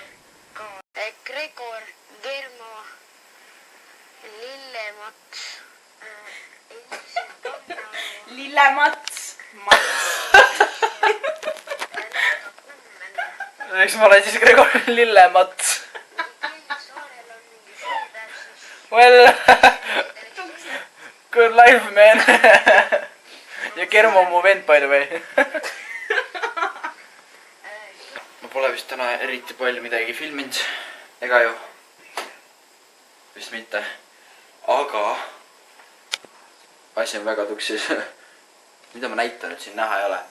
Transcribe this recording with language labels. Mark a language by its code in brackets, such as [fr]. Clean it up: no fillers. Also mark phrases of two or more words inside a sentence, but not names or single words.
[et] Gregor, Germo, Lillemats, Lillemats. Eks ma olen siis Gregor Lillemats. [en] Well, good life, man. [et] Ja Germo on mu vend, [en] by the way. [et] Ma pole vist täna eriti palju midagi filminud. Ega ju. Vist mitte. Aga asi on väga tuksis. Mida ma näitan, et siin näha ei ole.